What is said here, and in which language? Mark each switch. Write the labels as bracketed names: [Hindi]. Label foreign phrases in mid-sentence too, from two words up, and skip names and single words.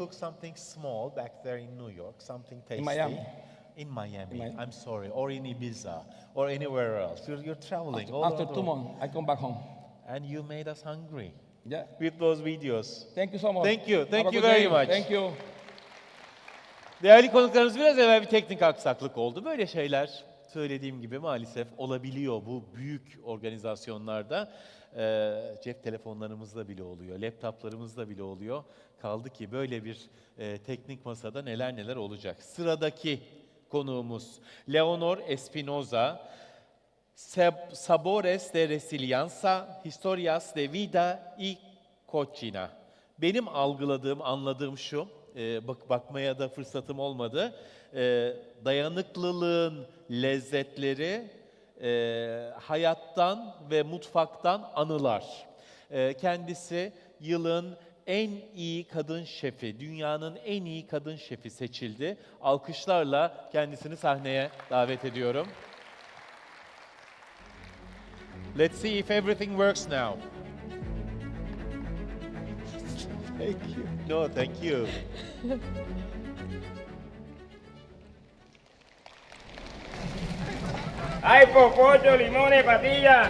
[English] cook something small back there in New York, something tasty. In Miami. In Miami. In Miami. I'm sorry, or in Ibiza, or anywhere else. You're traveling. After 2 months, I come back home. And you made us hungry. Yeah. With those videos. Thank you so much. Thank you. Have Thank a you good very day. much. Thank you. [Turkish] Değerli konuklarımız, biraz evvel bir teknik aksaklık oldu. Böyle şeyler söylediğim gibi maalesef olabiliyor bu büyük organizasyonlarda. Cep telefonlarımızda bile oluyor, laptoplarımızda bile oluyor. Kaldı ki böyle bir teknik masada neler neler olacak. Sıradaki konuğumuz Leonor Espinoza. Sabores de Resiliencia, Historias de Vida y Cocina. Benim algıladığım, anladığım şu, bakmaya da fırsatım olmadı. Dayanıklılığın lezzetleri, hayattan ve mutfaktan anılar. Kendisi yılın en iyi kadın şefi, dünyanın en iyi kadın şefi seçildi. Alkışlarla kendisini sahneye davet ediyorum. [English] Let's see if everything works now. Thank you. No, thank you. [Spanish] Hay popocho, limones, patillas.